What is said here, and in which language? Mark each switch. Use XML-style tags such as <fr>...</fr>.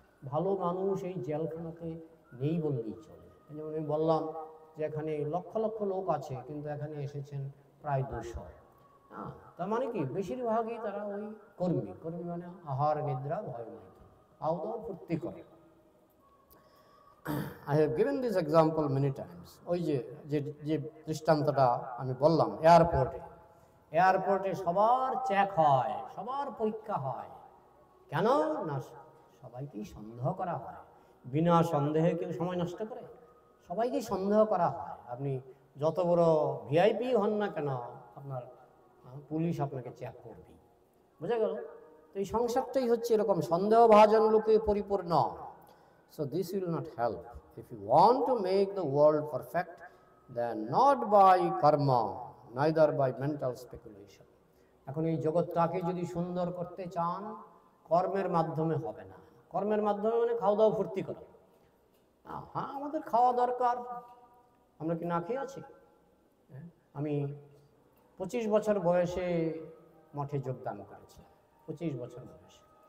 <bn>ভালো মানুষ এই জেলখানাতে নেই বললেই চলে। যেমন আমি বললাম যে এখানে লক্ষ লক্ষ লোক আছে, কিন্তু এখানে এসেছেন প্রায় 200। তার মানে কি, বেশিরভাগই তারা ওই কর্মী মানে আহার নিদ্রা ভয় নাই, খাওয়া দাওয়া ফুর্তি করে।</bn> <en>I have given this example many times.</en> <bn>ওই যে দৃষ্টান্তটা আমি বললাম, এয়ারপোর্টে সবার চেক হয়, সবার পরীক্ষা হয়। কেন না? সবাইকেই সন্দেহ করা হয়। বিনা সন্দেহে কেউ সময় নষ্ট করে? সবাইকেই সন্দেহ করা হয়। আপনি যত বড় ভিআইপি হন না কেন, আপনার পুলিশ আপনাকে চেক করবে। বুঝা গেল? তো এই সংসারটাই হচ্ছে এরকম সন্দেহভাজন লোকে পরিপূর্ণ।</bn> <en>So this will not help. If you want to make the world perfect, then not by karma, neither by mental speculation.</en> <bn>এখন এই জগৎটাকে যদি সুন্দর করতে চান, কর্মের মাধ্যমে হবে না। কর্মের মাধ্যমে মানে খাওয়া দাওয়া ফুর্তি করা। হ্যাঁ, আমাদের খাওয়া দরকার। আমরা কি না খেয়ে আছি? আমি 25 বছর বয়সে মঠে যোগদান করেছি, 25 বছর বয়সে।</bn>